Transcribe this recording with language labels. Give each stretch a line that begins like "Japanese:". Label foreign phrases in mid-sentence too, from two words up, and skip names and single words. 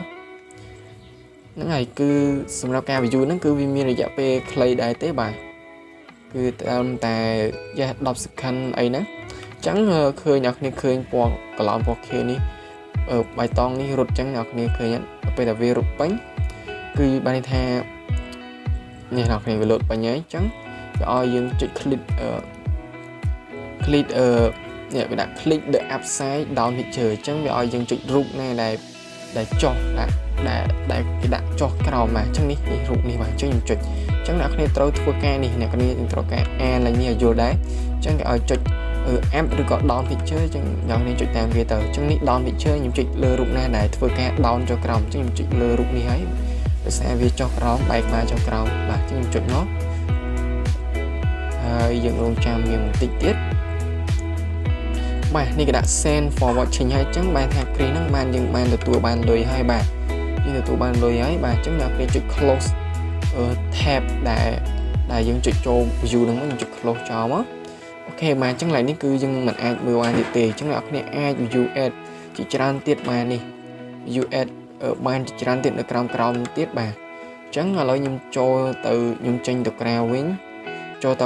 Khmer: ហ្នឹងហើយគឺសម្រាប់ការ view ហ្នឹងគឺវាមានរយៈពេលខ្លីដែរទេបាទគឺតាមតែ10 second អីហ្នឹងអញ្ចឹងឃើញអ្នកគ្នាឃើញពណ៌កន្លោនពណ៌ខៀវនេះបៃតងនេះរត់អញ្ចឹងអ្នកគ្នាឃើញពេលតែវារត់ពេញគឺបានន័យថានេះអ្នកគ្នាវាលោតពេញហើយអញ្ចឹងវាឲ្យយើងចុច click នេះវាដាក់
English: click the upside down picture
Khmer: អញ្ចឹងវាឲ្យយើងចុចរូបណាដែលចុះដែលគេដាក់ចុះក្រោមបាទអញ្ចឹងនេះរូបនេះបាទអញ្ចឹងខ្ញុំចុចអញ្ចឹងអ្នកគ្នាត្រូវធ្វើការនេះអ្នកគ្នាត្រូវការអានឡើងនេះឲ្យយល់ដែរអញ្ចឹងគេឲ្យចុច app ឬក៏
English: down picture
Khmer: ចឹងអ្នកនេះចុចតាមវាទៅចឹងនេះ
English: down picture
Khmer: ខ្ញុំចុចលើរូបណាដែលធ្វើការ down ចុះក្រោមចឹងខ្ញុំចុចលើរូបនេះហើយដោយសារវាចុះក្រោមបែកមកចុះក្រោមបាទចឹងខ្ញុំចុចមក ហើយយើងរងចាំវាបន្តិចទៀតបាទនេះគេដាក់
English: send for watching
Khmer: ហើយចឹងបានថាគ្រីហ្នឹងបានយើងបានទទួល បានលុយហើយបាទយើងទទួលបានលុយហើយបាទចឹងអ្នកគេចុច
English: close tab
Khmer: ដែលយើងចុចចូល view ហ្នឹងយើងចុច close ចោលមកអូខេបាទចឹងឡើយនេះគឺយើងមិនអាចមើលបានទៀតទេចឹងអ្នកគ្នាអាច
English: view add
Khmer: ជាច្រើនទៀតបាននេះ
English: view add
Khmer: បានជាច្រើនទៀតនៅក្រោមទៀតបាទចឹងឥឡូវខ្ញុំចូលទៅខ្ញុំចេញទៅក្រៅវិញចូលទៅក